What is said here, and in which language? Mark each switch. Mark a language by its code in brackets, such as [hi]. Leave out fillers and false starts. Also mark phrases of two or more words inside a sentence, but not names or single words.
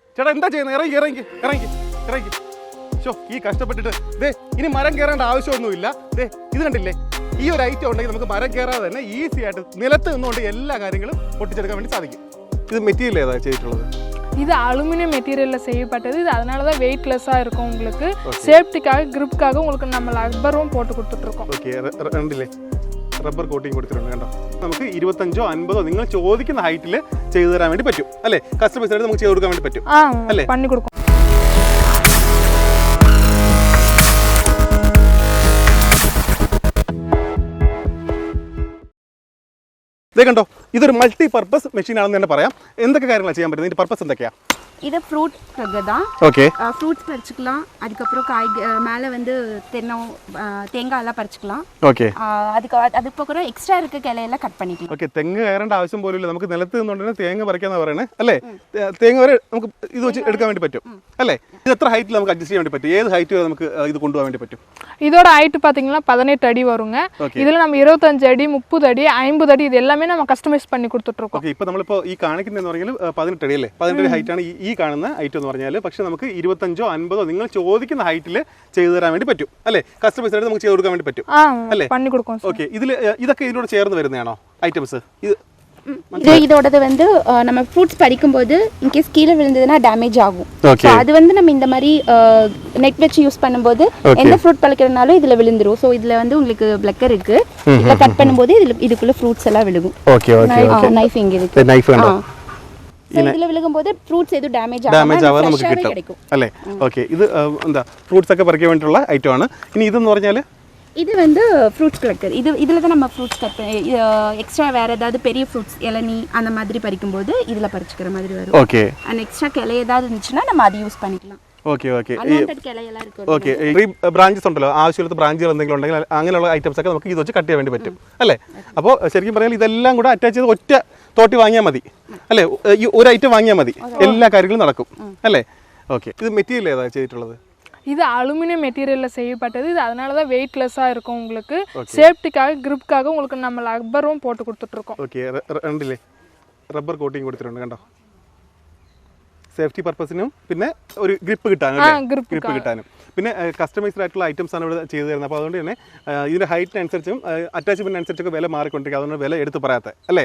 [ml] ചേട്ടാ എന്താ ചെയ്യുന്നത്? ഇറങ്ങി ഇറങ്ങി ഇറങ്ങി ഇറങ്ങി. ഷോ ഈ കഷ്ടപ്പെട്ടിട്ട് ദേ ഇനി മരം കയറേണ്ട ആവശ്യമൊന്നുമില്ല. ദേ ഇത് കണ്ടില്ലേ, ഈ ഒരു ഐറ്റം ഉണ്ടെങ്കിൽ നമുക്ക് മരം കയറാതെ തന്നെ ഈസി ആയിട്ട് നിലത്ത് നിന്നുകൊണ്ട് എല്ലാ കാര്യങ്ങളും പൊട്ടിച്ചെടുക്കാൻ വേണ്ടി സാധിക്കും. ഇത് മെറ്റീരിയൽ ഏതാ ചെയ്തിട്ടുള്ളത്? [ta] இது அலுமினியம் மெட்டீரியலில் செய்யப்பட்டது. இது அதனால தான் வெயிட்லெஸ்ஸாக இருக்கும். உங்களுக்கு சேஃப்டிக்காக கிரிப்புக்காக உங்களுக்கு நம்ம ரப்பரும் போட்டு கொடுத்துட்ருக்கோம். [ml] ഓക്കെ കണ്ടില്ലേ, [en] rubber coating [ml] കൊടുത്തിട്ടുണ്ട് കണ്ടോ. നമുക്ക് 25ഓ 50ഓ നിങ്ങൾ ചോദിക്കുന്ന ഹൈറ്റിൽ ചെയ്തു തരാൻ വേണ്ടി പറ്റും അല്ലേ? കസ്റ്റമൈസായിട്ട് നമുക്ക് ചെയ്ത് കൊടുക്കാൻ വേണ്ടി പറ്റും അല്ലേ? [ta] பண்ணி கொடுக்கும். [ml] ഇതേ കണ്ടോ, ഇതൊരു [en] multi purpose machine [ml] ആണെന്ന് തന്നെ പറയാം. എന്തൊക്കെ കാര്യങ്ങളാണ് ചെയ്യാൻ പറ്റുന്നത്? ഇതിന്റെ പർപ്പസ് എന്തൊക്കെയാ? [ta] இது ஃப்ரூட் ககை தான். ஓகே, ஃப்ரூட்ஸ் பறிச்சுக்கலாம். அதுக்கப்புறம் மேலே வந்து தேங்காயெல்லாம் பறிச்சுக்கலாம். [ml] ഓക്കെ [ta] அதுக்கப்புறம் எக்ஸ்ட்ரா இருக்க கிளையெல்லாம் கட் பண்ணிக்கலாம். [ml] ഓക്കെ, തെങ്ങ് കയറേണ്ട ആവശ്യം പോലും ഇല്ല. നമുക്ക് നിലത്ത് നിന്നുകൊണ്ട് തന്നെ തേങ്ങ പറിക്കാന്ന് പറയണേ അല്ലേ? തേങ്ങ വരെ നമുക്ക് ഇത് വെച്ച് എടുക്കാൻ വേണ്ടി പറ്റും അല്ലേ? ഇത് എത്ര ഹൈറ്റിൽ നമുക്ക് അഡ്ജസ്റ്റ് ചെയ്യാൻ വേണ്ടി പറ്റും? ഏത് ഹൈറ്റ് വരെ നമുക്ക് ഇത് കൊണ്ടുപോകാൻ വേണ്ടി പറ്റും? [ta] இதோட ஹைட் பார்த்தீங்கன்னா 18 அடி வருங்க. இதில் நம்ம 25 அடி 30 அடி 50 அடி இது எல்லாமே நம்ம கஸ்டமைஸ் பண்ணி கொடுத்துட்ருக்கோம். [ml] ഓക്കെ, ഇപ്പോൾ നമ്മളിപ്പോൾ ഈ കാണിക്കുന്നതെന്ന് പറഞ്ഞാൽ 18 അടി അല്ലേ? 18 അടി ഹൈറ്റാണ് ഈ കാണുന്ന ഹൈറ്റ് എന്ന് പറഞ്ഞാൽ. പക്ഷേ നമുക്ക് 25ഓ 50ഓ നിങ്ങൾ ചോദിക്കുന്ന ഹൈറ്റിൽ ചെയ്തു തരാൻ വേണ്ടി പറ്റും അല്ലേ? കസ്റ്റമൈസ് ആയിട്ട് നമുക്ക് ചെയ്ത് കൊടുക്കാൻ വേണ്ടി പറ്റും അല്ലേ? பண்ணி கொடுக்கும். ഓക്കെ, ഇതൊക്കെ ഇതിനോട് ചേർന്ന് വരുന്നതാണോ ഐറ്റംസ്? [ta] இதோடது வந்து நம்ம ஃப்ரூட்ஸ் பறிக்கும்போது இன்கேஸ் கீழே விழுந்ததுன்னா டேமேஜ் ஆகும். அது வந்து நம்ம இந்த மாதிரி நெட் வச்சு யூஸ் பண்ணும்போது எந்த ஃப்ரூட் பறிக்கிறதுனாலும் இதுல விழுந்துரும். ஸோ இதுல வந்து உங்களுக்கு பிளக்கர் இருக்கு. இதை கட் பண்ணும்போது இதுக்குள்ள ஃப்ரூட்ஸ் எல்லாம் விழுகும். [en] okay okay okay, [ta] நைஃப் இங்க இருக்கு. [ml] നൈഫ് കണ്ടോ, [ta] இதுல விழுகும்போது ஃப்ரூட்ஸ் எதுவும் டேமேஜ் [ml] ആവാതെ നമുക്ക് കിട്ടും അല്ലേ? ഓക്കെ, ഇത് എന്താ ഫ്രൂട്ട്സ് ഒക്കെ പറിക്കാൻ വേണ്ടിയിട്ടുള്ള ഐറ്റം ആണ്. ഇനി ഇതെന്ന് പറഞ്ഞാൽ [ta] இது வந்து [en] fruits collector. [ta] இதில் தான் நம்ம ஃப்ரூட்ஸ் கட் பண்ணி எக்ஸ்ட்ரா வேறு ஏதாவது பெரிய ஃப்ரூட்ஸ் இளநீ அந்த மாதிரி பறிக்கும்போது இதில் பறிச்சுக்கிற மாதிரி வரும். [ml] ഓക്കെ, [ta] அண்ட் எக்ஸ்ட்ரா கிளை ஏதாவது இருந்துச்சுன்னா நம்ம அதை யூஸ் பண்ணிக்கலாம். [en] okay okay [ta] கிளையெல்லாம் இருக்கு. [ml] ഓക്കെ, ഈ ബ്രാഞ്ചസ് ഉണ്ടല്ലോ, ആവശ്യമില്ലാത്ത ബ്രാഞ്ചുകൾ എന്തെങ്കിലും ഉണ്ടെങ്കിൽ അങ്ങനെയുള്ള ഐറ്റംസ് ഒക്കെ നമുക്ക് ഇത് വെച്ച് കട്ട് ചെയ്യാൻ വേണ്ടി പറ്റും അല്ലേ? അപ്പോൾ ശരിക്കും പറഞ്ഞാൽ ഇതെല്ലാം കൂടെ അറ്റാച്ച് ചെയ്ത് ഒറ്റ തോട്ടി വാങ്ങിയാൽ മതി അല്ലേ? ഈ ഒരു ഐറ്റം വാങ്ങിയാൽ മതി, എല്ലാ കാര്യങ്ങളും നടക്കും അല്ലേ? ഓക്കെ, ഇത് മെറ്റീരിയൽ ഏതാ ചെയ്തിട്ടുള്ളത്? [ta] இது அலுமினியம் மெட்டீரியலில் செய்யப்பட்டது. இது அதனால தான் வெயிட்லெஸ்ஸாக இருக்கும். உங்களுக்கு சேஃப்டிக்காக கிரிப்புக்காக உங்களுக்கு நம்ம ரப்பரும் போட்டு கொடுத்துட்ருக்கோம். [ml] ഓക്കെ, കണ്ടില്ലേ, [en] rubber coating [ml] കൊടുത്തിട്ടുണ്ട് കണ്ടോ, സേഫ്റ്റി പർപ്പസിനും പിന്നെ ഒരു ഗ്രിപ്പ് കിട്ടാനും ഗ്രിപ്പ് കിട്ടാനും പിന്നെ കസ്റ്റമൈസ്ഡ് ആയിട്ടുള്ള ഐറ്റംസ് ആണ് ഇവിടെ ചെയ്തു തരുന്നത്. അപ്പോൾ അതുകൊണ്ട് തന്നെ ഇതിൻ്റെ ഹൈറ്റിനനുസരിച്ചും അറ്റാച്ച്മെൻറ്റ് അനുസരിച്ചൊക്കെ വില മാറിക്കൊണ്ടിരിക്കുക. അതുകൊണ്ട് വില എടുത്ത് പറയാത്ത അല്ലേ?